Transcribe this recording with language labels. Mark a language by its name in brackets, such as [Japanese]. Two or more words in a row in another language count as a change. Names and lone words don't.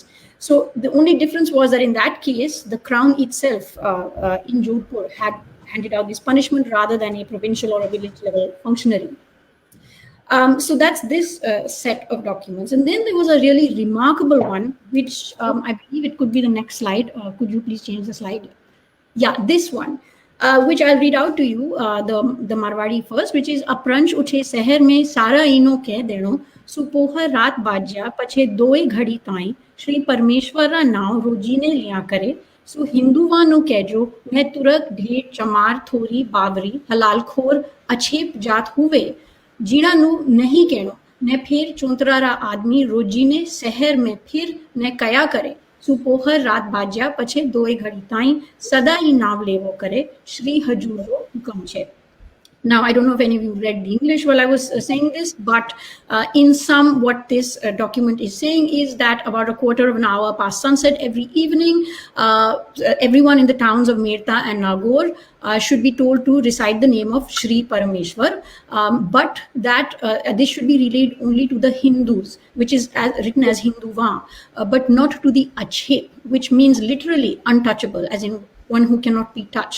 [English] So the only difference was that in that case, the crown itself in Jodhpur had handed out this punishment rather than a provincial or a village level functionary. So that's this set of documents. And then there was a really remarkable one, which I believe it could be the next slide. Could you please change the slide? Yeah, this one, which I'll read out to you, the Marwari first, which is [Marwari] अपरांच उचे सेहर में सारा इनो कह देनो, सुपोहर रात बाज्या, पछे दोए घड़ी ताई, श्री परमेश्वरा नाव रोजीने लिया करे, सो हिंदुवानु केजो, मैं तुरक ढेर चमार थोरी बावरी हलाल खोर अच्छेप जात हुए जीड़ा नु नहीं कहनो ने फिर चौंतरारा आदमी रोजी ने शहर में फिर ने कया करे सुपोहर रात बाज्या पछे दोए घड़ी ताई सदा ही नाव लेवो करे श्री हजूरो हुकम छे. [English] Now, I don't know if any of you read the English while I was saying this, but in sum, what this document is saying is that about a quarter of an hour past sunset every evening, everyone in the towns of Merta and Nagaur should be told to recite the name of Shri Parameshwar, but that this should be relayed only to the Hindus, which is written as Hinduva, but not to the Achhe, which means literally untouchable, as in one who cannot be touched.